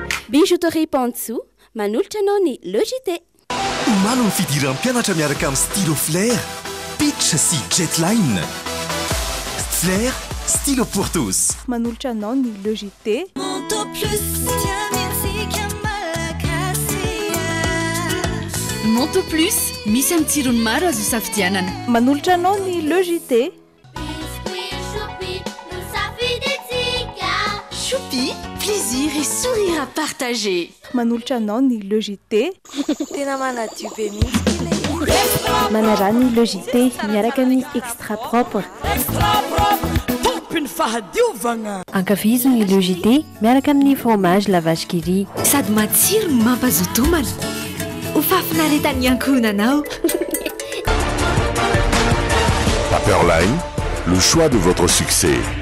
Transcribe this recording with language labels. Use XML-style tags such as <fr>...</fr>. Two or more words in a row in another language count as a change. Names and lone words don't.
<mg>Bijouterie Pantsou, manolotra anao ny Logité. Omaly ny fidiran'ny mpianatra miaraka amin'ny stylo Flair, Pitch sy Jetline.</mg> <fr>Flair, stylo pour tous.</fr> <mg>Manolotra anao ny Logité. Monto Plus, misy amin'ny tsirony maro azo safidianana. Manolotra anao ny Logité.</mg> <fr>Choupi, plaisir et sourire à partager.</fr> <mg>Manolotra anao ny Logité. Tena manadio be mihitsy. Manara ny Logité miaraka ny</mg> <fr>extra propre.</fr> <mg>Tompiny fahadiovagna. Ankafizo ny Logité miaraka amin'ny fromage la vache qui rit. Sady matsiro no mampazotomana. Ho fafinaretan'ny ankohonanao.</mg> <fr>Paperline, le choix de votre succès.</fr>